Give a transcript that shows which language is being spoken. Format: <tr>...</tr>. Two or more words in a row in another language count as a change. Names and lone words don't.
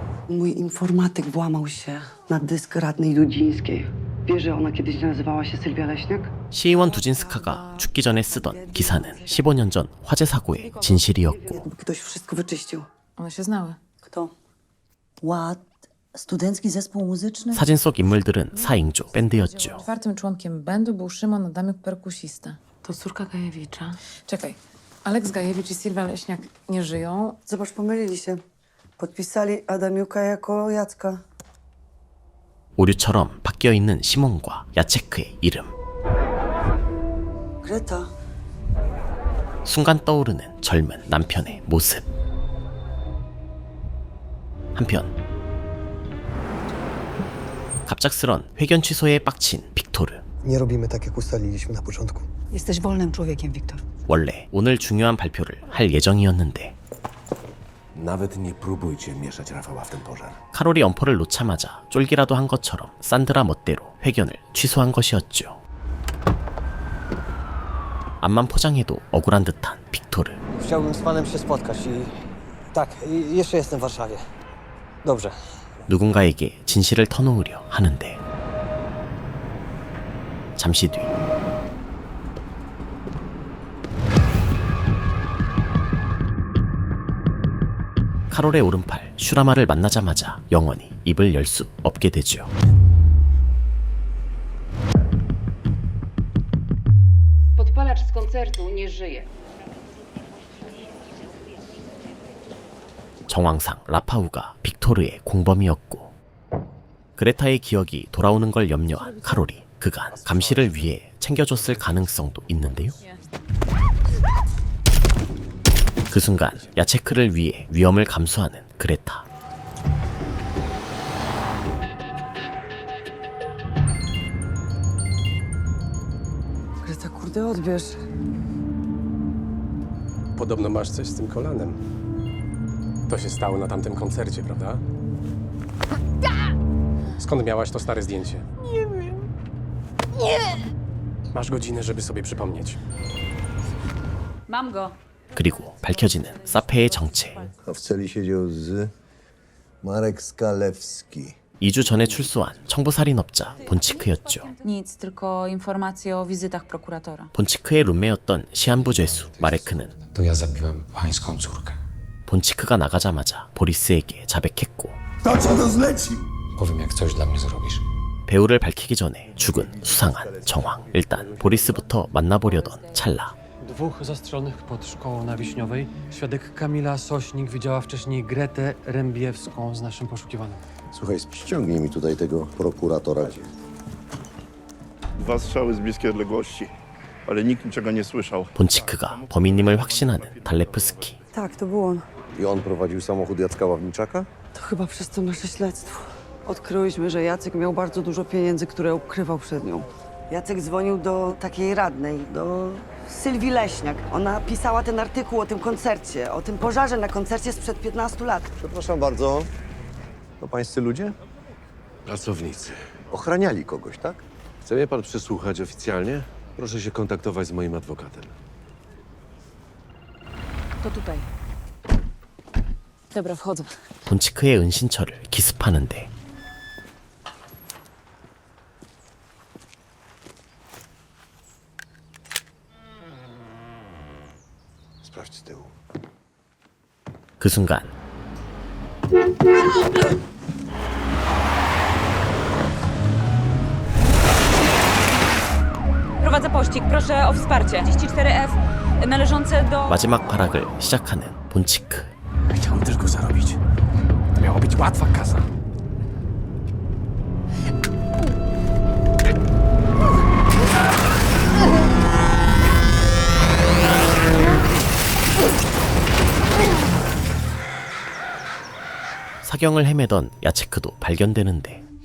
<pl>Mój informatyk włamał się na dysk radnej Dudzińskiej. Wie, że ona kiedyś nazywała się Sylwia Leśniak?</pl> <ko>시의원 두진스카가 죽기 전에 쓰던 기사는 15년 전 화재 사고의 진실이었고</ko> <pl>Jakby ktoś wszystko wyczyścił. One się znały. Kto? Ład? Studencki zespół muzyczny?</pl> <ko>사진 속 인물들은 4인조 밴드였죠.</ko> <pl>Czwartym członkiem bandu był Szymon Adamyk, perkusista. To córka Gajewicza. Czekaj. Aleks Gajewicz i Sylwia Leśniak nie żyją. Zobacz, pomylili się. Podpisali Adamiuka jako Jacka.</pl> <ko>오류처럼 바뀌어있는 시몬과 야체크의 이름. Greta. 순간 떠오르는 젊은 남편의 모습. 한편 갑작스런 회견 취소에 빡친 빅토르.</ko> <pl>Nie robimy tak, jak ustaliliśmy na początku. Jesteś wolnym człowiekiem, Wiktor.</pl> <ko>원래 오늘 중요한 발표를 할 예정이었는데</ko> <pl>Nawet nie próbujcie mieszać Rafała w ten pożar.</pl> <ko>카롤이 엄포를 놓자마자 쫄기라도 한 것처럼 산드라 멋대로 회견을 취소한 것이었죠. 앞만 포장해도 억울한 듯한 빅토르.</ko> <pl>Chciałbym z panem się spotkać i... Tak, jeszcze jestem w Warszawie. Dobrze.</pl> <ko>누군가에게 진실을 터놓으려 하는데 잠시 뒤 카롤의 오른팔 슈라마를 만나자마자 영원히 입을 열 수 없게 되죠.</ko> <pl>Podpalacz z koncertu nie żyje.</pl> <ko>정황상 라파우가 빅토르의 공범이었고 그레타의 기억이 돌아오는 걸 염려한 카롤이 그간 감시를 위해 챙겨줬을 가능성도 있는데요. 그 순간 야체크를 위해 위험을 감수하는 그레타.</ko> <pl>Greta, kurde, odbierz. Podobno masz coś z tym kolanem. To się stało na tamtym koncercie, prawda? Skąd miałaś to stare zdjęcie? Nie wiem. Nie! Masz godzinę, żeby sobie przypomnieć. Mam go.</pl> <ko>그리고 밝혀지는 사페의 정체.</ko> <pl>W celi siedział z Marek Skalewski.</pl> <ko>2주 전에 출소한 청부살인업자 본치크였죠.</ko> <pl>Nic, tylko informacje o wizytach prokuratora.</pl> <ko>본치크의 룸메였던 시한부 죄수 마레크는</ko> <pl>To ja zabiłem pańską córkę.</pl> <ko>본치크가 나가자마자 보리스에게 자백했고</ko> <pl>To co to zleci? Powiem, jak coś dla mnie zrobisz.</pl> <ko>배우를 밝히기 전에 죽은 수상한 정황. 일단 보리스부터 만나보려던 찰나.</ko> <pl>2 zastrzelonych pod szkołą na Wiśniowej. Świadek Kamila Sośnik widziała wcześniej Gretę Rębiewską z naszym poszukiwanym. Słuchaj, ściągnij mi tutaj tego prokuratora. 2 strzały z bliskiej odległości, ale nikt niczego nie słyszał.</pl> <ko>본치크가 범인임을 확신하는 달레프스키.</ko> <pl>Tak, to był on. I on prowadził samochód Jacka Ławniczaka? To chyba przez to nasze śledztwo. Odkryłyśmy, że Jacek miał bardzo dużo pieniędzy, które ukrywał przed nią. Jacek dzwonił do takiej radnej, do Sylwii Leśniak. Ona pisała ten artykuł o tym koncercie, o tym pożarze na koncercie sprzed 15 lat. Przepraszam bardzo. To pańscy ludzie? Pracownicy. Ochraniali kogoś, tak? Chce mnie pan przesłuchać oficjalnie? Proszę się kontaktować z moim adwokatem. To tutaj. Dobra, wchodzę.</pl> <ko>본치크의 은신처를 기습하는데</ko> <pl>Sprawdź z tyłu.</pl> <ko>그 순간</ko> <pl>Prowadzę pościg. Proszę o wsparcie. 34F należące do...</pl> <ko>마지막 발악을 시작하는 본치크.</ko> <pl>Chciałem tylko zarobić. To miała być łatwa kasa.</pl> <ko>사경을 헤매던 야체크도 발견되는데</ko>